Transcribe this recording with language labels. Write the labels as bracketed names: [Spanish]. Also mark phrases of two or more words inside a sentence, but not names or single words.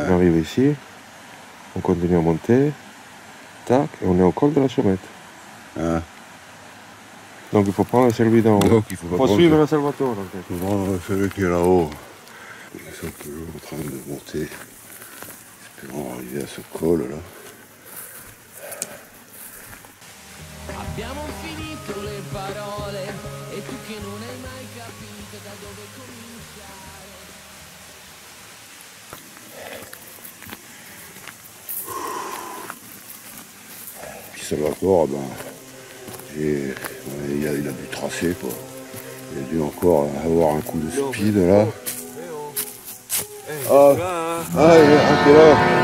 [French] on arrive ici, on continue à monter, tac, et on est au col de la chemette. Hein. Donc il faut prendre celui d'en haut. Donc il faut pas prendre suivre le Salvatore en fait. Il faut prendre celui qui est là-haut. Ils sont toujours en train de monter. Espérons arriver à ce col là. [Italian] Abbiamo finito le parole e tu che non hai mai capito da dove cominciare. [French] Puis Salvatore, ben, il a dû tracer quoi. Il a dû encore avoir un coup de speed là. Ah, il est rentré là.